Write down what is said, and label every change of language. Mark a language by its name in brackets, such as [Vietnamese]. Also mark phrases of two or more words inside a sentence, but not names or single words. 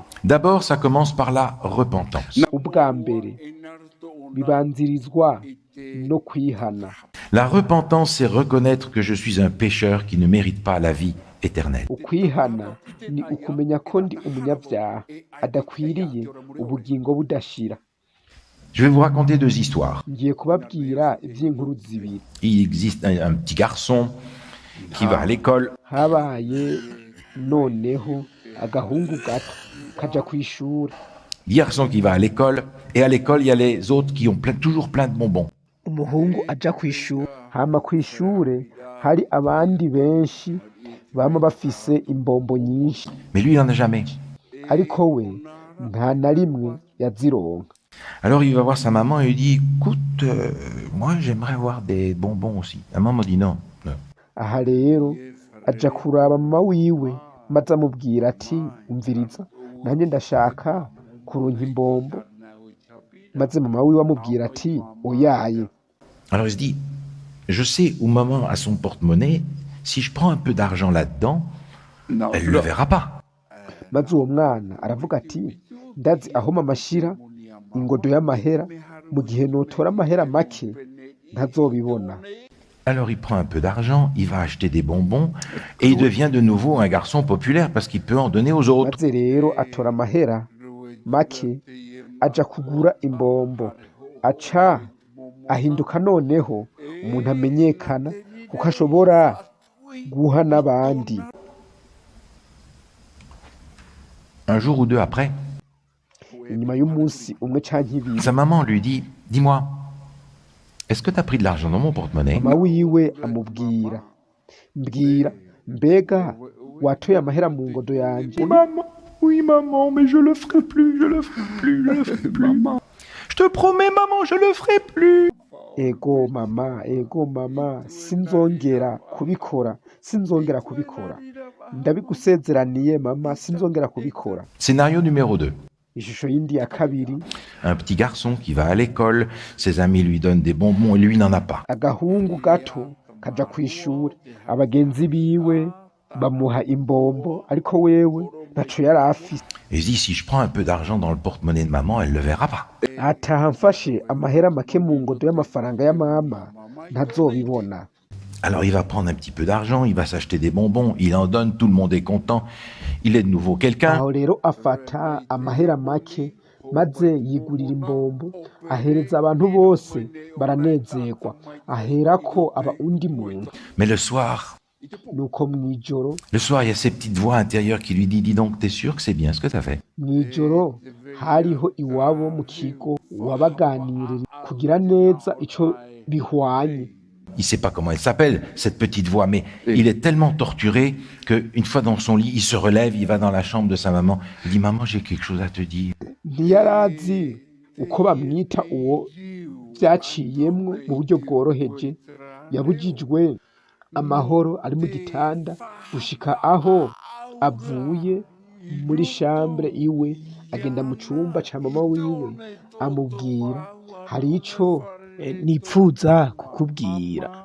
[French] D'abord, ça commence par la repentance. [Rundi] Ubwa mbere bibanzirizwa no kwihana. [French] La repentance, c'est reconnaître que je suis un pécheur qui ne mérite pas la vie éternelle. [Rundi] Ukwihana ni ukumenya ko ndi umunyabyaha adakwiriye ubugingo budashira. [French] Je vais vous raconter 2 histoires. [Rundi] Ngiye kubabwira ivy'inkuru zibiri. [French] Il existe un petit garçon qui va à l'école. [Rundi] Habaye noneho agahungu gato kaja kw'ishuri. [French] Garçon qui va à l'école, et à l'école, il y a les autres qui ont toujours plein de bonbons. [Rundi] Umuhungu aja kw'ishuri, hama kw'ishure hari abandi benshi bama bafise imbombo nyinshi, [French] Mais lui, il n'en a jamais. [Rundi] ariko we nta na rimwe yazironka. [French] Alors il va voir sa maman et il dit, écoute, moi j'aimerais avoir des bonbons aussi. La maman dit non. Non. [Rundi] Aha rero aja kuraba mama wiwe maze amubwira ati umviriza nanjye ndashaka kuronka imbombo, maze mama wiwe amubwira ati oyaye. [French] Alors il se dit, je sais où maman a son porte-monnaie, si je prends un peu d'argent là-dedans, elle ne le verra pas. [Rundi] Maze uwo mwana aravuga ati ndazi aho mama ashira ingodo y'amahera, mu gihe notora amahera make ntazobibona. [French] Alors il prend un peu d'argent, il va acheter des bonbons, et il devient de nouveau un garçon populaire parce qu'il peut en donner aux autres. [Rundi] Maze rero atora amahera make aja kugura imbombo, aca ahinduka noneho umuntu amenyekana kuko ashobora guha n'abandi. [French] Un jour ou 2 après, [Rundi] Inyuma y'umunsi umwe canke ibiri, [French] sa maman lui dit, dis-moi, est-ce que tu as pris de l'argent dans mon porte-monnaie? [Rundi] mama wiwe amubwira, mbwira mbega watoye amahera mu ngodo yanje? [French] Maman, oui maman, mais je le ferai plus, je le ferai plus, je le ferai plus. Je te promets maman, je le ferai plus. [Rundi] Ego mama, sinzongera kubikora, ndabigusezeraniye mama, sinzongera kubikora. [French] Scénario numéro 2. [Rundi] Ishusho yindi ya kabiri, [French] Un petit garçon qui va à l'école, ses amis lui donnent des bonbons et lui n'en a pas. [Rundi] agahungu gato kaja kw'ishuri, abagenzi biwe bamuha imbombo, ariko wewe ntaco yari afise. [French] Et il se dit, si je prends un peu d'argent dans le porte-monnaie de maman, elle ne le verra pas. [Rundi] Ataha mfashe amahera make mu ngodo y'amafaranga ya mama ntazobibona. [French] Alors il va prendre un petit peu d'argent, il va s'acheter des bonbons, il en donne, tout le monde est content. Il est de nouveau quelqu'un. [Rundi] Aho rero afata amahera make maze yigurira imbombo, ahereza abantu bose baranezerwa, aherako aba undi muntu. [French] Mais le soir, [Rundi] Nuko mw'ijoro [French] il y a ces petites voix intérieures qui lui disent, dis donc, t'es sûr que c'est bien ce que t'as fait? [Rundi] mw'ijoro hariho iwabo mu kigo wabaganirira kugira neza ico bihwanye. [French] Il ne sait pas comment elle s'appelle, cette petite voix, mais il est tellement torturé qu'une fois dans son lit, il se relève, il va dans la chambre de sa maman, il dit, maman, j'ai quelque chose à te dire. [Rundi] Ntiyarazi uko bamwita uwo byaciyemwo mu buryo bworoheje, yabujijwe amahoro ari mu gitanda gushika aho avuye muri chambre iwe agenda mu cyumba cya mama wiwe amubwira hari ico nipfuza kukubwira.